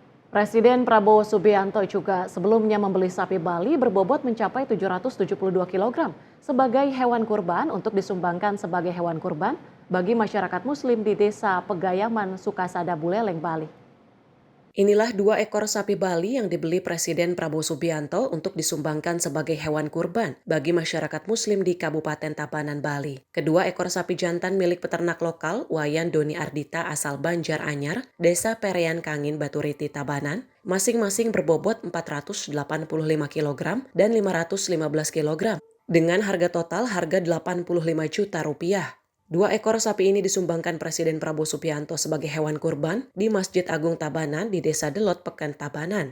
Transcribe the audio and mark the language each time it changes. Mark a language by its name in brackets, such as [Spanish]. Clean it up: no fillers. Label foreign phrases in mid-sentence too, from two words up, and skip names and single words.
[Indonesian] Presiden Prabowo Subianto juga sebelumnya membeli sapi Bali berbobot mencapai 772 kg sebagai hewan kurban untuk disumbangkan sebagai hewan kurban bagi masyarakat Muslim di Desa Pegayaman, Sukasada, Buleleng, Bali. Inilah 2 ekor sapi Bali yang dibeli Presiden Prabowo Subianto untuk disumbangkan sebagai hewan kurban bagi masyarakat Muslim di Kabupaten Tabanan, Bali. Kedua ekor sapi jantan milik peternak lokal Wayan Doni Ardita asal Banjaranyar, Desa Perean Kangin, Baturiti, Tabanan, masing-masing berbobot 485 kg dan 515 kg dengan harga total harga 85 juta rupiah. 2 ekor sapi ini disumbangkan Presiden Prabowo Subianto sebagai hewan kurban di Masjid Agung Tabanan di Desa Delot, Peken, Tabanan.